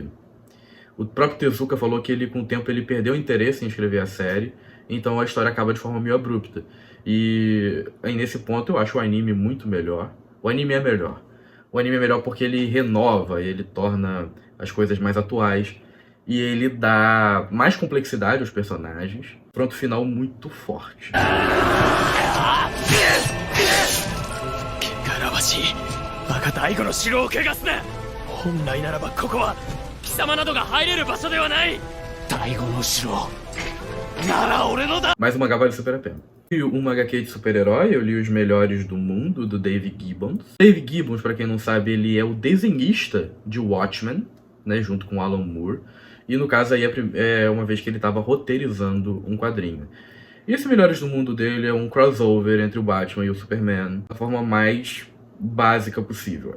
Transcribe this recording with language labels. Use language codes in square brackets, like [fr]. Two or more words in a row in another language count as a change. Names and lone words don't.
[pt] O próprio Tezuka falou que com o tempo ele perdeu o interesse em escrever a série, então a história acaba de forma meio abrupta. E aí nesse ponto eu acho o anime muito melhor. O anime é melhor. O anime é melhor porque ele renova, ele torna as coisas mais atuais, e ele dá mais complexidade aos personagens. Pronto, final muito forte. [ja] バカ大吾の城を汚すな。本来ならばここは貴様などが入れる場所ではない。大吾の城なら俺のだ。 [pt] Mas o mangá vale super a pena. E uma HQ de super-herói, eu li Os Melhores do Mundo, do Dave Gibbons. Dave Gibbons, pra quem não sabe, ele é o desenhista de Watchmen, né, junto com Alan Moore. E no caso aí é uma vez que ele tava roteirizando um quadrinho. E esse Melhores do Mundo dele é um crossover entre o Batman e o Superman, da forma mais básica possível.